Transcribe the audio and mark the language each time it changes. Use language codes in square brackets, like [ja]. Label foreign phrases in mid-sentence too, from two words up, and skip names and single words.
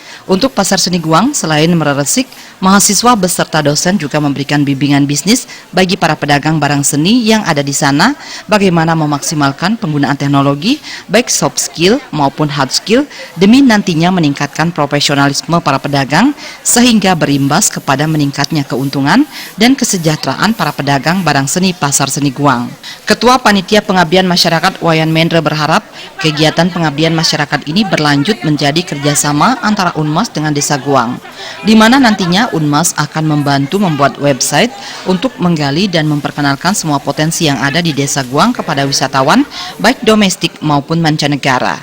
[id] Untuk Pasar Seni Guang, selain mereresik, mahasiswa beserta dosen juga memberikan bimbingan bisnis bagi para pedagang barang seni yang ada di sana, bagaimana memaksimalkan penggunaan teknologi, baik [en] soft skill [id] maupun [en] hard skill, [id] demi nantinya meningkatkan profesionalisme para pedagang, sehingga berimbas kepada meningkatnya keuntungan dan kesejahteraan para pedagang barang seni Pasar Seni Guang. Ketua Panitia Pengabdian Masyarakat Wayan Mendra berharap kegiatan pengabdian masyarakat ini berlanjut menjadi kerjasama antara Unmas dengan Desa Guang, di mana nantinya Unmas akan membantu membuat website untuk menggali dan memperkenalkan semua potensi yang ada di Desa Guang kepada wisatawan, baik domestik maupun mancanegara.